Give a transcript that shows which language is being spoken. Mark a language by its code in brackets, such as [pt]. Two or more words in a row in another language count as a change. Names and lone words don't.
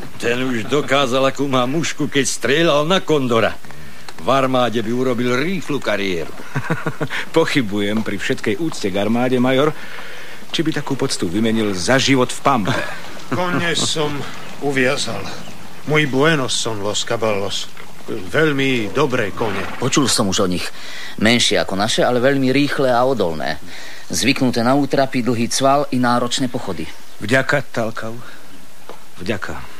[sk] Ten už dokázal, akú má mušku, keď strieľal na kondora. V armáde by urobil rýchlu kariéru. Pochybujem pri všetkej úcte k armáde, major, či by takú poctu vymenil za život v Pampe. Kone som uviazal. [es] Muy buenos son los caballos. [sk] Veľmi dobré kone. Počul som už o nich. Menšie ako naše, ale veľmi rýchle a odolné. Zvyknuté na útrapy, dlhý cval i náročné pochody. Vďaka, Talkau. Vďaka.